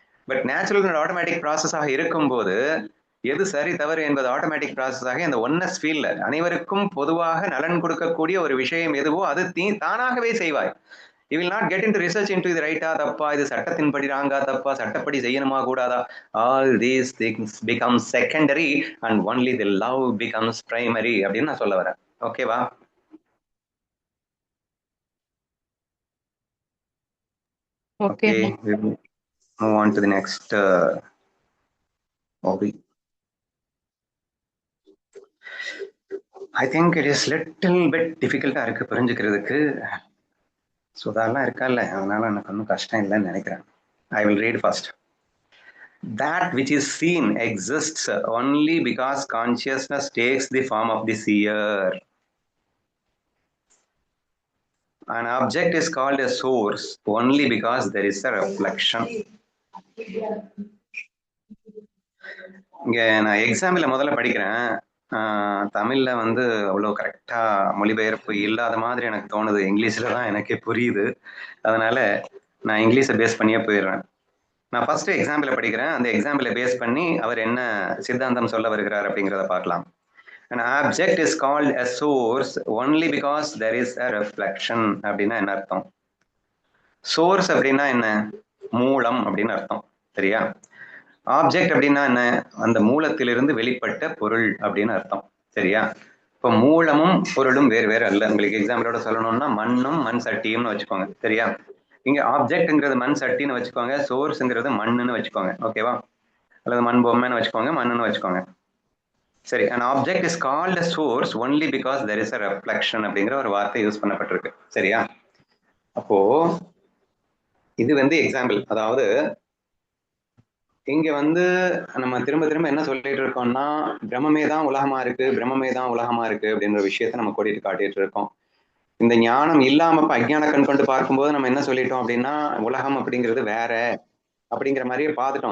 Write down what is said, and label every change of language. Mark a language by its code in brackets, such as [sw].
[ta] But natural and automatic ப்ராசஸாக இருக்கும்போது எது சரி தவறு என்பது ஆட்டோமேட்டிக் ப்ராசஸாக இந்த ஒன்னஸ் ஃபீல்ல அனைவருக்கும் பொதுவாக நலன் கொடுக்கக்கூடிய ஒரு விஷயம் எதுவோ அது தானாகவே செய்வாய். [en] You will not get into research into [ta] இது ரைட்டா தப்பா, இது சட்டத்தின்படி ராங்கா தப்பா, சட்டப்படி செய்யணுமா கூடாதா. [en] All these things become secondary and only the love becomes primary [ta] அப்படின்னு நான் சொல்ல வரேன். ஓகேவா? [en] Okay. We will move on to the next hobby. I think it is little bit டிஃபிகல்ட்டா [ta] இருக்கு புரிஞ்சுக்கிறதுக்கு. சுதாலாம் இருக்கால்ல, அதனால எனக்கு ஒன்றும் கஷ்டம் இல்லைன்னு நினைக்கிறேன். [en] I will read first. That which is seen exists only because consciousness takes the form of the seer. An object is called a source only because there is a reflection. [ta] இங்க நான் எக்ஸாம்பிள் முதல்ல படிக்கிறேன். தமிழ்ல வந்து அவ்வளோ கரெக்டா மொழிபெயர்ப்பு இல்லாத மாதிரி எனக்கு தோணுது. இங்கிலீஷ்ல தான் எனக்கே புரியுது. அதனால நான் இங்கிலீஷை பேஸ் பண்ணியே போயிடுறேன். நான் ஃபர்ஸ்ட் எக்ஸாம்பிளை படிக்கிறேன். அந்த எக்ஸாம்பிளை பேஸ் பண்ணி அவர் என்ன சித்தாந்தம் சொல்ல வருகிறார் அப்படிங்கிறத பார்க்கலாம். [en] An object is called a source only because there is a reflection. [ta] அப்படின்னா என்ன அர்த்தம்? சோர்ஸ் அப்படின்னா என்ன? மூலம் அப்படின்னு அர்த்தம். சரியா? ஆப்ஜெக்ட் அப்படின்னா என்ன? அந்த மூலத்திலிருந்து வெளிப்பட்ட பொருள் அப்படின்னு அர்த்தம். சரியா? இப்போ மூலமும் பொருளும் வேறு வேறு அல்ல. உங்களுக்கு எக்ஸாம்பிளோட சொல்லணும்னா மண்ணும் மண் சட்டியும்னு வச்சுக்கோங்க. சரியா? இங்க ஆப்ஜெக்ட்ங்கிறது மண் சட்டின்னு வச்சுக்கோங்க, சோர்ஸ்ங்கிறது மண்ணுன்னு வச்சுக்கோங்க. ஓகேவா? அல்லது மண் பொம்மைன்னு வச்சுக்கோங்க, மண்ணுன்னு வச்சுக்கோங்க. சரி, [en] an object is called a source only because there is a reflection [ta] அப்படிங்கிற ஒரு வார்த்தை யூஸ் பண்ணப்பட்டிருக்கு. சரியா? அப்போ இது வந்து எக்ஸாம்பிள். அதாவது இங்க வந்து நம்ம திரும்ப திரும்ப என்ன சொல்லிட்டு இருக்கோம்னா, பிரம்மமே தான் உலகமா இருக்கு, பிரம்மமே தான் உலகமா இருக்கு அப்படின்ற விஷயத்த நம்ம கோடிட்டு காட்டிட்டு இருக்கோம். இந்த ஞானம் இல்லாம அஜ்ஞான கண் கொண்டு பார்க்கும்போது நம்ம என்ன சொல்லிட்டோம் அப்படின்னா, உலகம் அப்படிங்கிறது வேற அப்படிங்கிற மாதிரியே பார்த்துட்டோம்.